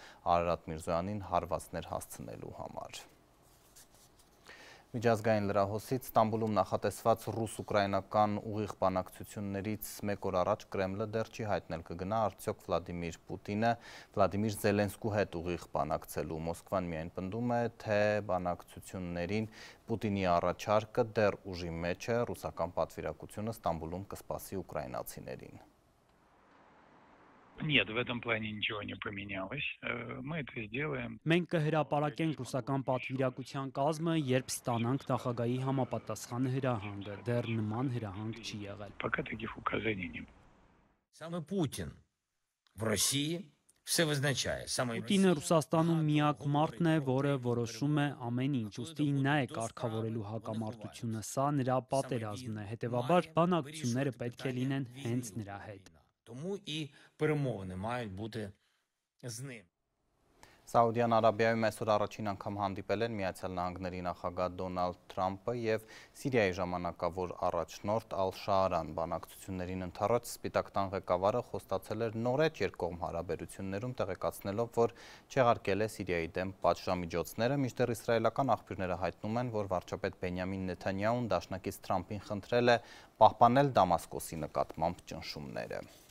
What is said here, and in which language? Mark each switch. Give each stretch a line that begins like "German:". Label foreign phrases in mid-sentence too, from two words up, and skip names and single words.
Armenian: Արարատ Միրզոյանին հարվածներ հասցնելու համար։ Միջազգային լրահոսից Ստամբուլում նախատեսված ռուս-ուկրաինական ուղիղ բանակցություններից մեկ օր առաջ Կրեմլը դեռ չի հայտնել կգնա արդյոք Վլադիմիր Պուտինը Վլադիմիր Զելենսկու հետ ուղիղ բանակցելու։ Մոսկվան միայն պնդում է, թե բանակցություններին Պուտինի առաջարկը դեռ ուժի մեջ է, ռուսական պատվիրակությունը Ստամբուլում կսպասի ուկրաինացիներին։
Russian: Нет, в этом плане ничего не поменялось. Мы это сделаем.
Armenian: Մենք կհրապարակենք ռուսական պատվիրակության կազմը, երբ ստանանք նախագահի համապատասխան հրահանգը, դեռ նման հրահանգ չի եղել։
Russian: Пока таких указаний не было.
Ukrainian: Самый Путин в России все вызначает.
Armenian: Պուտինը Ռուսաստանում միակ մարդն է, որը որոշում է ամեն ինչ, ուստի նա է կարգավորելու հակամարտությունը, սա նրա պատերազմն է, հետևաբար բանակցությունները պետք է լինեն հենց նրա հետ։
Ukrainian: Тому і перемовини мають бути з ним.
Armenian: Սաուդյան Արաբիայում այսօր առաջին անգամ հանդիպել են Միացյալ Նահանգների նախագահ Դոնալդ Թրամփը եւ Սիրիայի ժամանակավոր առաջնորդ Ալ-Շարան։ Բանակցություններին ընթառաջ Սպիտակ տան ղեկավարը խոստացել էր նորեջ երկկողմ հարաբերություններում, տեղեկացնելով, որ չեղարկել է Սիրիայի դեմ պատժամիջոցները, մինչդեռ իսրայելական աղբյուրները հայտնում են, որ վարչապետ Բենյամին Նեթանյահուն դաշնակից Թրամփին խնդրել է պահպանել Դամասկոսի նկատմամբ ճնշումները։